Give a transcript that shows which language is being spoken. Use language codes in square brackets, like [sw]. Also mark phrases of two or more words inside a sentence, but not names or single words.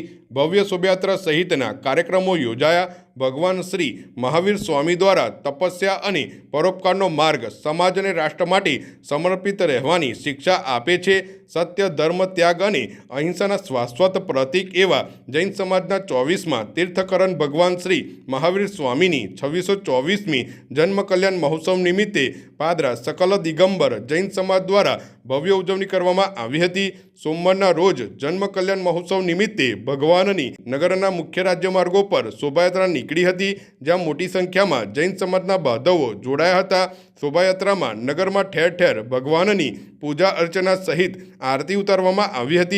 [gu] ભવ્ય શોભાયાત્રા સહિતના કાર્યક્રમો યોજાયા। ભગવાન શ્રી મહાવીર સ્વામી દ્વારા તપસ્યા અને પરોપકારનો માર્ગ સમાજ અને રાષ્ટ્ર માટે સમર્પિત રહેવાની શિક્ષા આપે છે। સત્ય, ધર્મ, ત્યાગ અને અહિંસાના શાશ્વત પ્રતીક એવા જૈન સમાજના 24મા તીર્થકરણ ભગવાન શ્રી મહાવીર સ્વામીની 2624મી જન્મ કલ્યાણ મહોત્સવ નિમિત્તે પાદરા સકલ દિગંબર જૈન સમાજ દ્વારા ભવ્ય ઉજવણી કરવામાં આવી હતી। सोमवाરના રોજ જન્મ કલ્યાણ મહોત્સવ નિમિત્તે ભગવાનની નગરના મુખ્ય રાજ્યમાર્ગો પર શોભાયાત્રા નીકળી હતી, જ્યાં મોટી સંખ્યામાં જૈન સમાજના બાંધવો જોડાયા હતા। શોભાયાત્રામાં નગરમાં ઠેર ઠેર ભગવાનની પૂજા અર્ચના સહિત આરતી ઉતારવામાં આવી હતી।